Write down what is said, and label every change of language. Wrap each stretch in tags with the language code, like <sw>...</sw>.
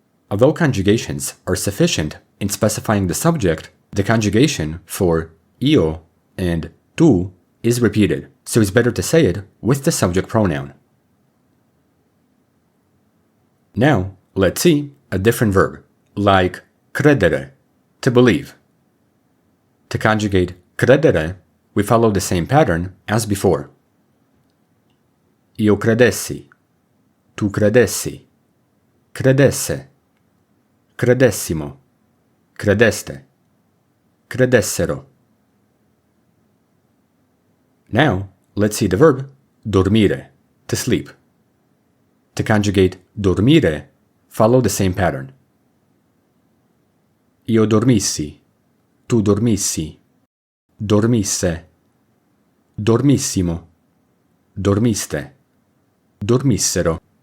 <en>Although conjugations are sufficient in specifying the subject, the conjugation for io and tu is repeated, so it's better to say it with the subject pronoun. Now, let's see a different verb, like credere, to believe. To conjugate credere, we follow the same pattern as before.</en> <it>Io credessi, tu credessi, credesse, credessimo, credeste, credessero.</it> <en>Now, let's see the verb dormire, to sleep. To conjugate dormire, follow the same pattern.</en> <it>Io dormissi, tu dormissi, dormisse, dormissimo, dormiste, dormissero.</it>